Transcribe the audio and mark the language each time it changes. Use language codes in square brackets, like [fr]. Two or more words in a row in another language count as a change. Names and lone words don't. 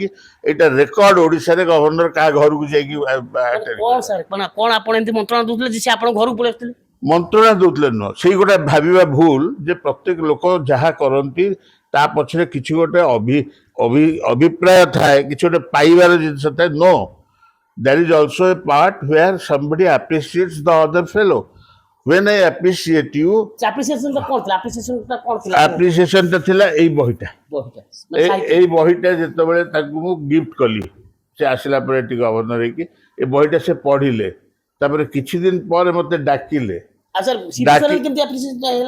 [or] ଏଇଟା ରେକର୍ଡ ଓଡ଼ିଶାରେ, ଗଭର୍ଣ୍ଣର କାହା ଘରକୁ ଯାଇକି କ'ଣ ଆପଣ ଏମିତି ମନ୍ତ୍ରଣା ଦଉଥିଲେ ଯେ ସେ ଆପଣଙ୍କ ଘରକୁ ପଳେଇ ଆସିଥିଲେ? ମନ୍ତ୍ରଣା ଦଉଥିଲେ ନୁହଁ, ସେଇ ଗୋଟେ ଭାବିବା ଭୁଲ ଯେ ପ୍ରତ୍ୟେକ ଲୋକ ଯାହା କରନ୍ତି ତା ପଛରେ କିଛି ଗୋଟେ ଅଭିପ୍ରାୟ ଥାଏ, କିଛି ଗୋଟେ ପାଇବାର ଜିନିଷ ଥାଏ। [en] No, there is also a part where somebody appreciates the other fellow. when I appreciate you, [or] ଆପ୍ରିସିଏସନଟା କ'ଣ ଥିଲା? ଆପ୍ରିସିଏସନଟା କ'ଣ ଥିଲା? appreciation ଟା ଥିଲା ଏଇ ବହିଟା। ବହିଟା ମାନେ ସାହିତ୍ୟ। ଏଇ ବହିଟା ଯେତେବେଳେ ତାକୁ ମୁଁ ଗିଫ୍ଟ କଲି, ସେ ଆସିଲା ପରେ ଏଠି ଗଭର୍ଣ୍ଣର ହେଇକି ଏ ବହିଟା ସେ ପଢିଲେ, ତାପରେ କିଛି ଦିନ ପରେ ମତେ ଡାକିଲେ। ଆଉ ସାର୍ ସିପି ସରେନ କେମିତି ଆପ୍ରିସିଏସନଟା ହେଲା?